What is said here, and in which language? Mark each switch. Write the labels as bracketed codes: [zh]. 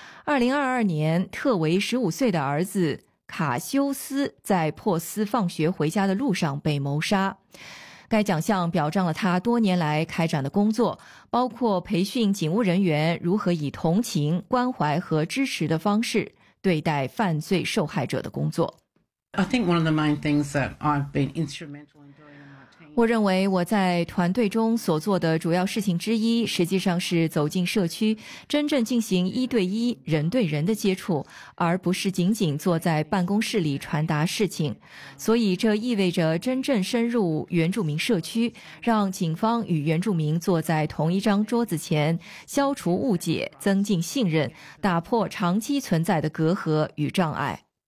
[zh] 2022年，特维15岁的儿子卡修斯在珀斯放学回家的路上被谋杀。该奖项表彰了他多年来开展的工作，包括培训警务人员如何以同情、关怀和支持的方式对待犯罪受害者的工作。 [en] I think one of the main things that I've been instrumental in doing. [zh] 我认为我在团队中所做的主要事情之一，实际上是走进社区，真正进行一对一、人对人的接触，而不是仅仅坐在办公室里传达事情。所以这意味着真正深入原住民社区，让警方与原住民坐在同一张桌子前，消除误解，增进信任，打破长期存在的隔阂与障碍。